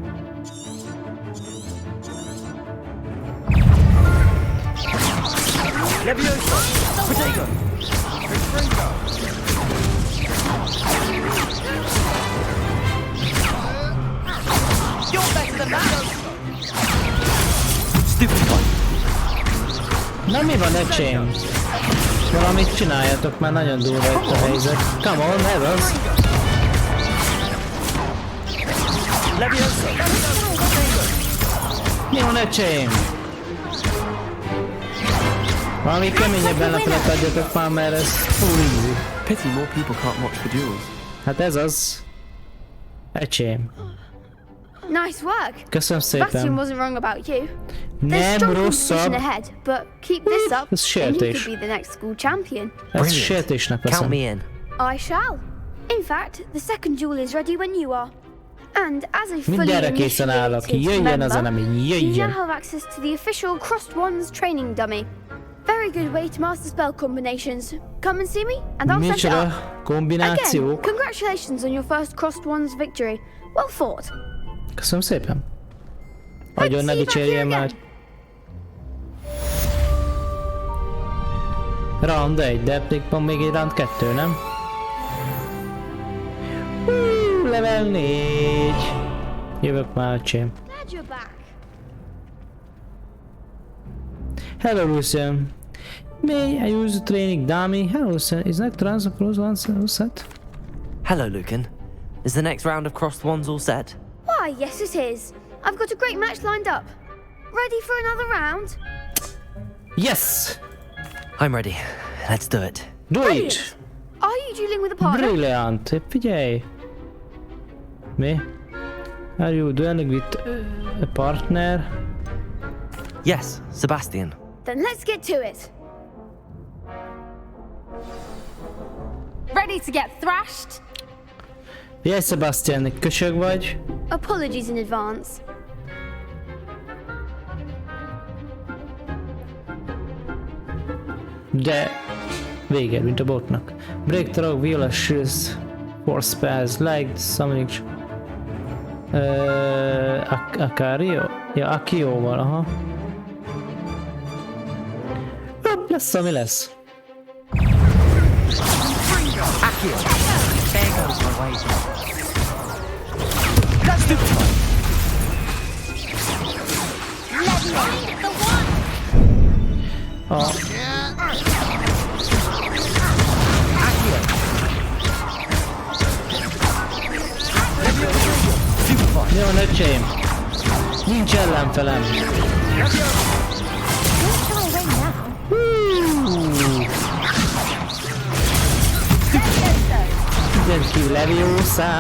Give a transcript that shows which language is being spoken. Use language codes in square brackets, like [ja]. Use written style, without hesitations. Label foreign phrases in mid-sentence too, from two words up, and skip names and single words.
[en] Leviosa! Potato! You're better than that! Stupid one! [hu] Na mi van, öcsém? Valamit csináljatok, már nagyon durva itt a helyzet. [en] Come on, [hu] ez az! [en] Leviosa! [hu] Mi van, öcsém? Valami keményebben lefelett adjatok már, mert ez [en] full easy. Pity more people can't watch the duels. [hu] Hát ez az. Öcsém. [en] Nice work. [hu] Köszönöm [en] Sebastian [hu] szépen. [en] wasn't wrong about you. There's [hu] Nem [en] strong [hu] rosszabb. [en] competition ahead, but keep this up [hu] Ez [en] and you [hu] sértés. [en] could be the next school champion. [hu] Ez sértésnek [en] Count me [hu] veszem. [en] in. I shall. In fact, the second duel is ready when you are. And as a fully [hu] Mindenre készen állok. [en] initiated [hu] Jöjjön az [en] member, [hu] enemi, [en] you [hu] jöjjön. [en] now have access to the official Crossed Wands training dummy. Very good way to master spell combinations. Come and see me, and I'll set it [hu] Micsoda [en] up. Again, [hu] kombinációk. [en] congratulations on your first Crossed Wands victory. Well fought. [hu] Köszönöm szépen. [en] Hope to [hu] Agyon ne [en] see you back here [hu] dicsérjen már. [en] again. Round 1, [hu] de van még egy round 2, nem? [en] Level 4. [hu] Jövök már, öcsém. [en] Glad you're back. Hello, Lucian. May I use the training dummy? Hello, Lucian. Is that trans across one set? Hello, Lucan. Is the next round of Crossed Wands all set? Why, yes it is. I've got a great match lined up. Ready for another round? Yes! I'm ready. Let's do it. Do it! Brilliant. Are you dueling with a partner? Brilliant! [hu] Figyelj! Mi? [en] Are you dueling with a partner? Yes, Sebastian. Then let's get to it. Ready to get thrashed? Yes, [hu] Sebastian, egy kösög vagy? [en] Apologies in advance. [hu] De vége, mint a botnak. [en] Breakthrough, Viola, Shields, Force Spells, Light, Summoning... [hu] Akario? Ja, Akióval, aha. Hopp, lesz, ami lesz. [en] Akio! There goes my wager. That's stupid one! The one! [hu] Oh. Mi van, öcsém? Nincs ellenfelem. Mindenki Leviosa.